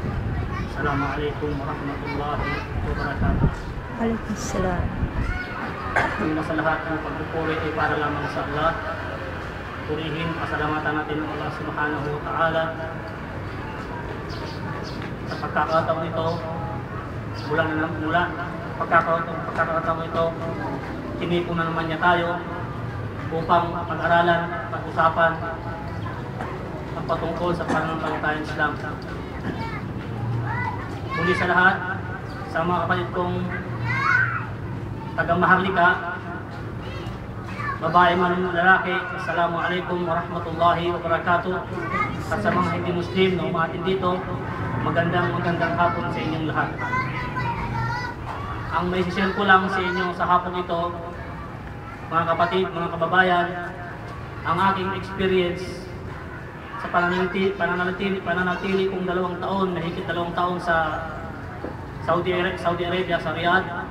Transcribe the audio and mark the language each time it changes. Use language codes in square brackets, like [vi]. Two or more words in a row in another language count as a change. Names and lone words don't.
[ar] السلام عليكم ورحمة الله وبركاته. Waalaikumsalam. [tl] Una sa lahat ng pagpupuri ay para lamang sa Allah. Purihin, pasalamatan natin ang Allah [ar] سبحانه وتعالى [tl] sa pagkakataon ito. Mula pagkakataon ito, tinipon na naman niya tayo upang pag-aralan, pag-usapan ang patungkol sa pananampalatayang Islam. Muli sa lahat, sa mga kapatid kong taga-Maharlika, babae man lalaki, [ar] السلام عليكم ورحمة الله وبركاته. [tl] At sa mga hindi Muslim na umatin dito, magandang hapon sa inyong lahat. Ang may sishare ko lang sa inyo sa hapon ito, mga kapatid, mga kababayan, ang aking experience sa pananatili kong 2 taon, mahigit 2 taon sa Saudi Arabia, sa Riyadh.